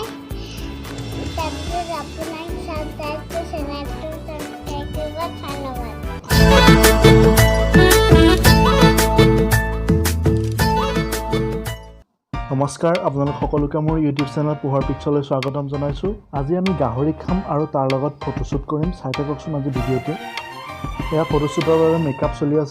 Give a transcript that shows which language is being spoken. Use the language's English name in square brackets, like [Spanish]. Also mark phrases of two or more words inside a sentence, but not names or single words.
[Assamese] Tapos ako nang subscribe ko sa subscribe ko ba follower. নমস্কাৰ আপোনালোক সকলোকে মোৰ ইউটিউব চেনেল পোহৰ পিক্সলৈ স্বাগতম জনাইছোঁ। আজি আমি গাহৰি খাম আৰু তাৰ লগত ফটোশ্বুট কৰিম। চাই থাককচোন আজি ভিডিঅ'টো। এয়া ফটোশ্বুটৰ বাবে মেকআপ চলি আছে।